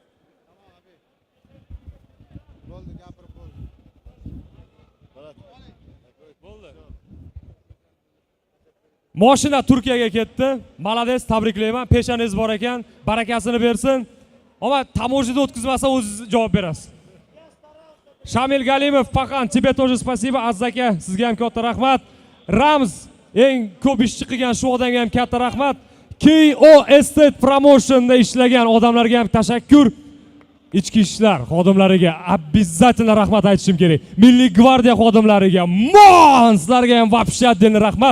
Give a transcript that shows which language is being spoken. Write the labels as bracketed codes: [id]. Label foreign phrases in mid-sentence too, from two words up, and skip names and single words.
[uz] Mashina Turkiyaga ketdi. Malades, tabriklayman. Peshanangiz bor ekan. Barakasini bersin. Ama tamojida o'tkazmasa o'zingiz javob berasiz. Shamil Galimov, Paxan, [ru] тебе тоже спасибо. [uz] Azaka, sizga ham katta rahmat. Rams, eng ko'p ishchi qilgan shu odamga ham katta rahmat. KO Estate Promotionda ishlagan odamlarga ham tashakkur. Ichki ishlar xodimlariga обязательно rahmat aytishim kerak. Milliy gvardiya xodimlariga, sizlarga ham [ru] вообще отдельный [uz] rahmat.